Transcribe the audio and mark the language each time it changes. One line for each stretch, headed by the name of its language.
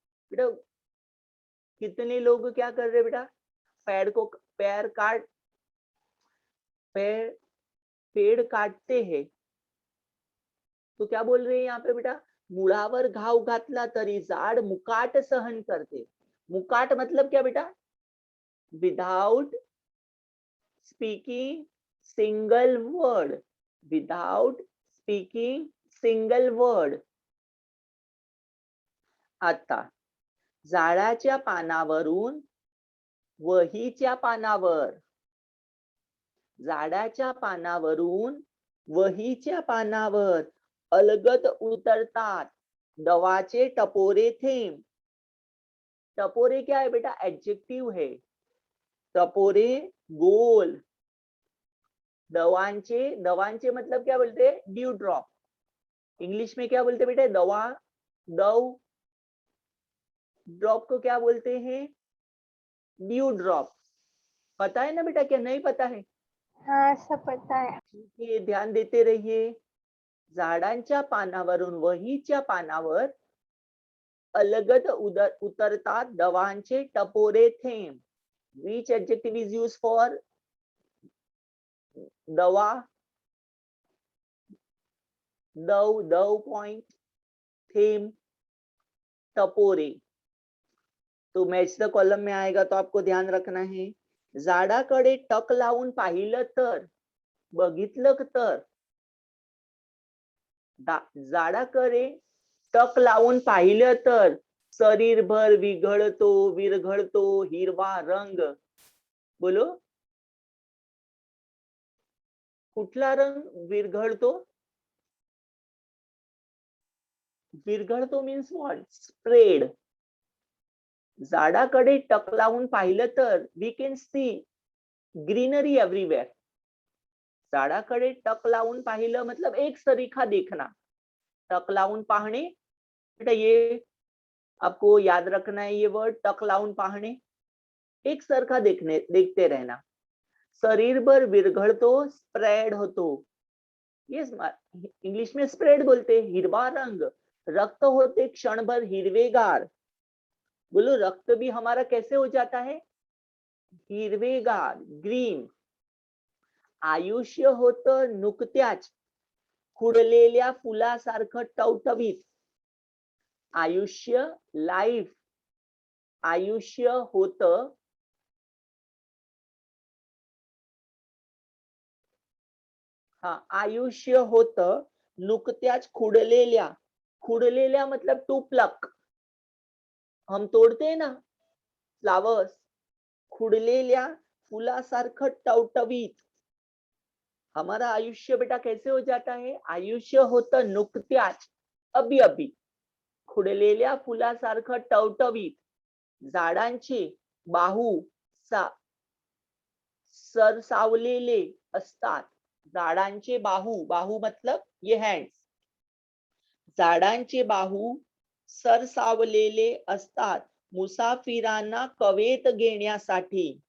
Hindi: बेटा कितने लोग क्या कर रहे बेटा? पेड़ काटते हैं. तो क्या बोल रहे हैं यहाँ पे बेटा?
Marathi: मुळावर घाव घातला तरी झाड मुकाट सहन करते.
Hindi: मुकाट मतलब क्या बेटा?
English: Without speaking single word. Without speaking single word.
Marathi: आता झाडाच्या पानावरून वहीच्या पानावर. झाडाच्या पानावरून वहीच्या पानावर अलगद उतरतात दवाचे टपोरे थेंब.
Hindi: टपोरे क्या है बेटा? एडजेक्टिव है. टपोरे गोल. दवांचे मतलब क्या बोलते?
English: Dew drop.
Hindi: इंग्लिश में क्या बोलते बेटा? दवा, दव. ड्रॉप को क्या बोलते हैं?
English: Dew drop.
Hindi: पता है ना बेटा? क्या नहीं पता है? हाँ सब पता है. ये ध्यान देते रहिए.
Marathi: झाडांच्या पानावरून वहीच्या पानावर अलगद उतरतात दवांचे टपोरे थेंब.
English: Which adjective is used for दवा?
Marathi: दव पॉइंट, थेम, टपोरे.
Hindi: तो मैच द कॉलम में आएगा, तो आपको ध्यान रखना है.
Marathi: झाडाकडे टक लावून पाहिलं तर, बघितलं तर, झाडाकडे टक लावून पाहिलं तर शरीरभर विरघळतो हिरवा रंग. बोलो, कुठला रंग विरघळतो?
English: विरघळतो means what? Spread.
Marathi: झाडाकडे टक लावून पाहिलं तर
English: We can see greenery everywhere.
Marathi: झाडाकडे टक लावून पाहिलं
Hindi: मतलब एक सरीखा देखना.
Marathi: टक लावून पाहणे,
Hindi: बेटा ये आपको याद रखना है, ये वर्ड टक लावून पाहणे, एक सरखा देखते रहना.
Marathi: शरीरभर विरघळतो, स्प्रेड होतो.
Hindi: यस, इंग्लिश में स्प्रेड बोलते.
Marathi: हिरवा रंग, रक्त होते क्षणभर हिरवेगार.
Hindi: बोलो, रक्त भी हमारा कैसे हो जाता है?
Marathi: हिरवेगार, ग्रीन. आयुष्य होतं नुकत्याच खुडलेल्या फुलासारखं टवटवीत. आयुष्य, लाईफ. आयुष्य होतं आयुष्य होतं नुकत्याच खुडलेल्या.
Hindi: खुडलेल्या मतलब
English: To pluck.
Hindi: हम तोड़ते हैं ना फ्लावर्स.
Marathi: खुडलेल्या फुलासारखं टवटवीत.
Hindi: हमारा आयुष्य बेटा कैसे हो जाता है?
Marathi: आयुष्य होतं नुकत्याच,
Hindi: अभी अभी,
Marathi: खुडलेल्या फुलासारखं टवटवीत. झाडांचे बाहू सरसावलेले असतात. झाडांचे बाहू
Hindi: मतलब ये हँड्स.
Marathi: झाडांचे बाहू सरसावलेले असतात मुसाफिरांना कवेत घेण्यासाठी.